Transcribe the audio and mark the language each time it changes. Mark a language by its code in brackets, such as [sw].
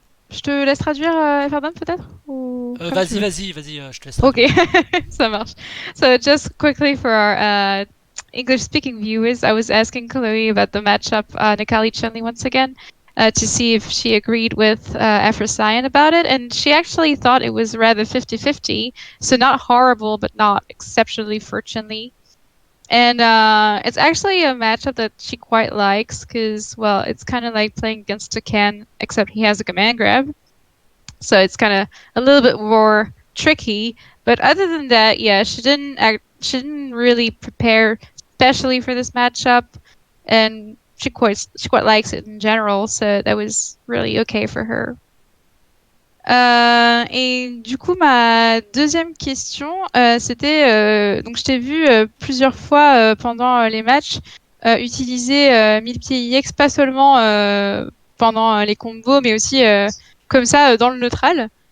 [fr] Je te laisse traduire Ferdinand peut-être Vas-y, je te laisse traduire. Ok, ça marche. [en] So just quickly for our English-speaking viewers, I was asking Khloey about the matchup Nekali Chun-Li once again to see if she agreed with AfroSaiyan about it, and she actually thought it was rather 50-50, so not horrible, but not exceptionally for Chun-Li. And it's actually a matchup that she quite likes because, well, it's kind of like playing against a Ken, except he has a command grab. So it's kind of a little bit more tricky. But other than that, yeah, she didn't really prepare especially for this matchup, and she quite likes it in general. So that was really okay for her. [fr] Et du coup, ma deuxième question, c'était donc je t'ai vu plusieurs fois pendant les matchs utiliser 1000 pieds IX, pas seulement pendant les combos, mais aussi comme ça dans le neutral.